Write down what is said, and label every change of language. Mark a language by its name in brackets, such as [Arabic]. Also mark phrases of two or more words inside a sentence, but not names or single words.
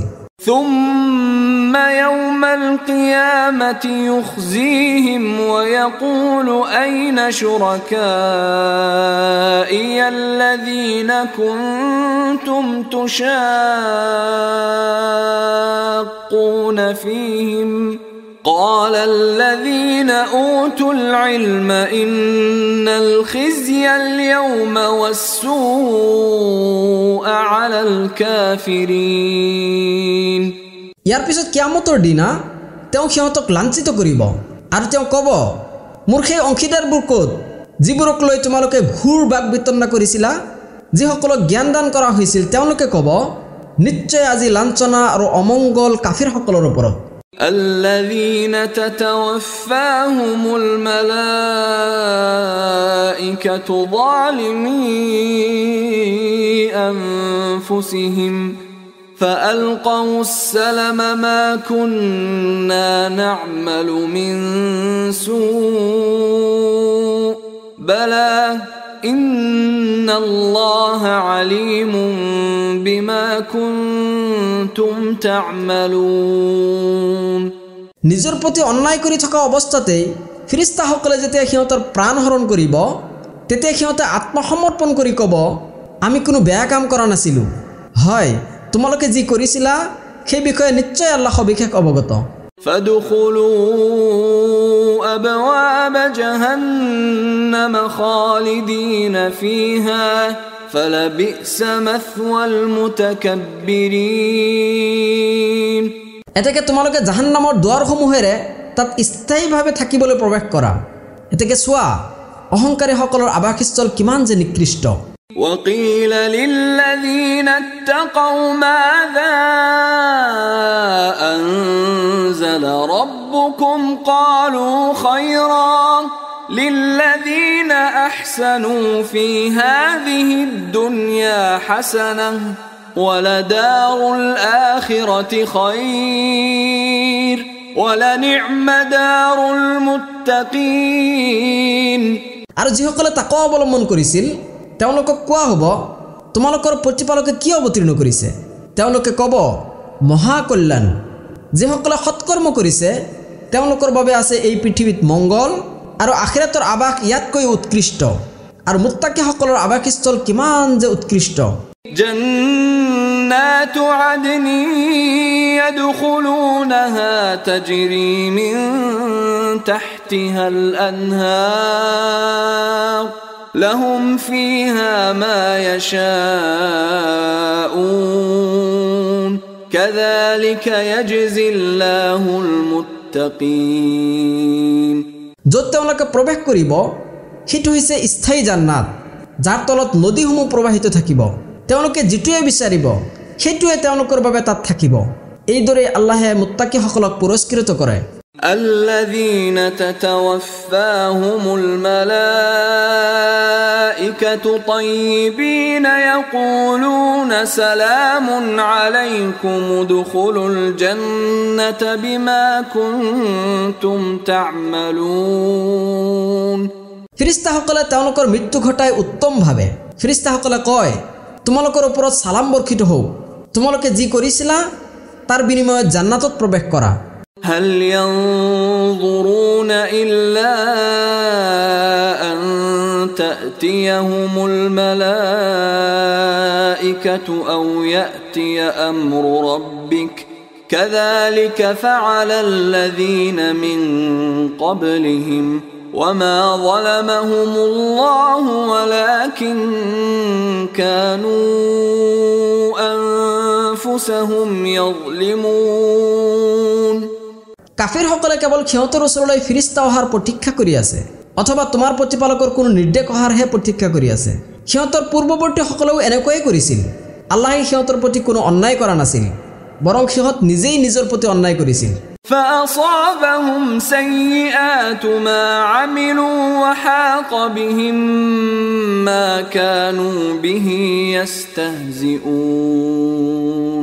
[Arabic] ثم يوم القيامة يخزيهم ويقول أين شركائي الذين كنتم تشاقون فيهم قال الذين أوتوا العلم إن الخزي اليوم والسوء على الكافرين. [Assamese] ইয়াৰ পিছত কিয়ামতৰ দিনা তেওঁ সিহঁতক লাঞ্ছিত কৰিব আৰু তেওঁ ক'ব মোৰ সেই অংশীদাৰবোৰ ক'ত যিবোৰক লৈ তোমালোকে ঘূৰ বাক বিতণ্ডা কৰিছিলা। যিসকলক জ্ঞান দান কৰা হৈছিল তেওঁলোকে ক'ব নিশ্চয় আজি লাঞ্ছনা আৰু অমংগল কাফিৰসকলৰ ওপৰত। [Arabic] الذين تتوفاهم الملائكة ظالمي أنفسهم فألقوا السلم ما كنا نعمل من سوء بلى إن الله عليم بما كنتم تعملون. [Assamese] নিজৰ প্ৰতি অন্যায় কৰি থকা অৱস্থাতেই ফিৰিস্তাসকলে যেতিয়া সিহঁতৰ প্ৰাণ হৰণ কৰিব তেতিয়া সিহঁতে আত্মসমৰ্পণ কৰি ক'ব আমি কোনো বেয়া কাম কৰা নাছিলোঁ। হয় তোমালোকে যি কৰিছিলা সেই বিষয়ে নিশ্চয় আল্লাহ সবিশেষ অৱগত। [Arabic] فادخلوا أبواب جهنم خالدين فيها فلبئس مثوى المتكبرين. [Assamese] এতেকে তোমালোকে জাহান্নামৰ দুৱাৰসমূহেৰে তাত স্থায়ীভাৱে থাকিবলৈ প্ৰৱেশ কৰা। এতেকে চোৱা অহংকাৰীসকলৰ আৱাসস্থল কিমান যে নিকৃষ্ট। [Arabic] وقيل للذين اتقوا ماذا أنزل ربكم قالوا خيرا للذين أحسنوا في هذه الدنيا حسنة ولدار الآخرة خير ولنعم دار المتقين. [Assamese] আৰু যিসকলে তাকৱা অৱলম্বন কৰিছিল তেওঁলোকক কোৱা হ'ব তোমালোকৰ প্ৰতিপালকে কি অৱতীৰ্ণ কৰিছে। তেওঁলোকে ক'ব মহাকল্যাণ। যিসকলে সৎকৰ্ম কৰিছে তেওঁলোকৰ বাবে আছে এই পৃথিৱীত মংগল আৰু আখিৰাতৰ আৱাস ইয়াতকৈ উৎকৃষ্ট আৰু মুত্তাকিসকলৰ আৱাসস্থল কিমান যে উৎকৃষ্ট। [Arabic] جنات عدن يدخلونها تجري من تحتها الأنهار لهم فيها ما يشاءون كذلك يجزي الله المتقين. المتقين [Assamese] য'ত তেওঁলোকে প্ৰৱেশ কৰিব সেইটো হৈছে স্থায়ী জান্নাত যাৰ তলত নদীসমূহ প্ৰবাহিত থাকিব তেওঁলোকে যিটোৱে বিচাৰিব সেইটোৱে তেওঁলোকৰ বাবে তাত থাকিব এইদৰে আল্লাহে মুত্তাকিসকলক পুৰস্কৃত কৰে [Arabic] الذين تتوفاهم الملائكة طيبين يقولون سلام عليكم ادخلوا الجنة بما كنتم تعملون [Assamese] ফেৰেশতাসকলে তেওঁলোকৰ মৃত্যু ঘটাই উত্তমভাৱে ফেৰেশতাসকলে কয় তোমালোকৰ ওপৰত সালাম বৰ্ষিত হওক তোমালোকে যি কৰিছিলা তাৰ বিনিময়ত জান্নাতত প্ৰৱেশ কৰা [Arabic] هل ينظرون إلا أن تأتيهم الملائكة أو يأتي أمر ربك كذلك فعل الذين من قبلهم وما ظلمهم الله ولكن كانوا أنفسهم يظلمون [Assamese] কাফিৰসকলে কেৱল ক্ষমতাৰ ওচৰলৈ ফিৰিস্তা অহাৰ প্ৰতীক্ষা কৰি আছে অথবা তোমাৰ প্ৰতিপালকৰ কোনো নিৰ্দেশ অহাৰহে প্ৰতীক্ষা কৰি আছে ক্ষমতাৰ পূৰ্বৱৰ্তীসকলেও এনেকৈয়ে কৰিছিল আল্লাহে ক্ষমতাৰ প্ৰতি কোনো অন্যায় কৰা নাছিল বৰং ক্ষমত নিজেই নিজৰ প্ৰতি অন্যায় কৰিছিল [Arabic] فأصابهم سيئات ما عملوا وحاق بهم ما كانوا به يستهزئون